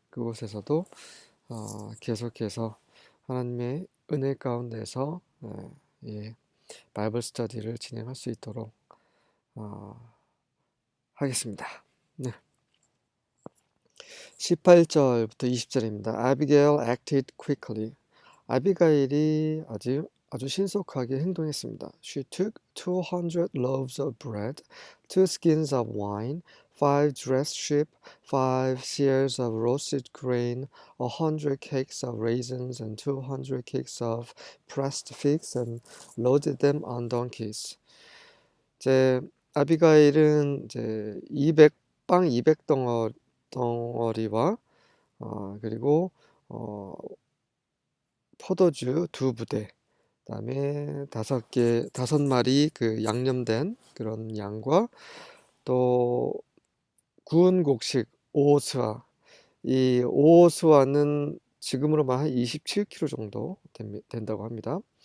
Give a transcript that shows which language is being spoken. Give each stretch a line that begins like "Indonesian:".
Korean: 그곳에서도 계속해서 하나님의 은혜 가운데서 바이블 스터디를 진행할 수 있도록 하겠습니다. 네. 18절부터 20절입니다.
English: Abigail acted quickly.
Korean: 아비가일이 아주 신속하게 행동했습니다.
English: She took 200 loaves of bread, 2 skins of wine, 5 dressed sheep, 5 seahs of roasted grain, 100 cakes of raisins, and 200 cakes of pressed figs, and loaded them on donkeys.
Korean: 이제 아비가일은 이제 200덩어리와 그리고 포도주 2부대, 그다음에 5마리 그 양념된 그런 양과 또 구운 곡식 5호스와, 이 5호스와는 지금으로 한 27kg 정도 된다고 합니다.